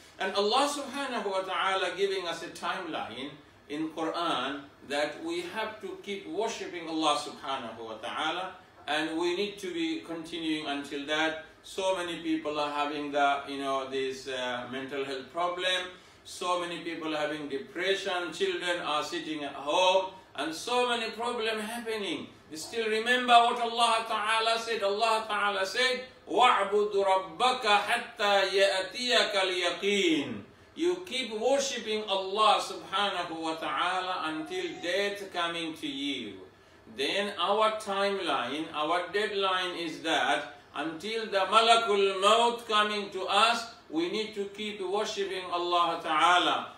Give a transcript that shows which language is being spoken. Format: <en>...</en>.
<en>And Allah subhanahu wa ta'ala giving us a timeline in Quran that we have to keep worshipping Allah subhanahu wa ta'ala, and we need to be continuing until that. So many people are having this mental health problem. So many people are having depression. Children are sitting at home, and so many problems happening. You still remember what Allah Ta'ala said?</en> <ar>Allah Ta'ala said, وَاعْبُدْ رَبَّكَ حَتَّى يَأْتِيَكَ الْيَقِينَ.</ar> <en>You keep worshipping Allah subhanahu wa ta'ala until death coming to you. Then our timeline, our deadline is that until the Malakul Maut coming to us, we need to keep worshipping Allah Ta'ala.</en>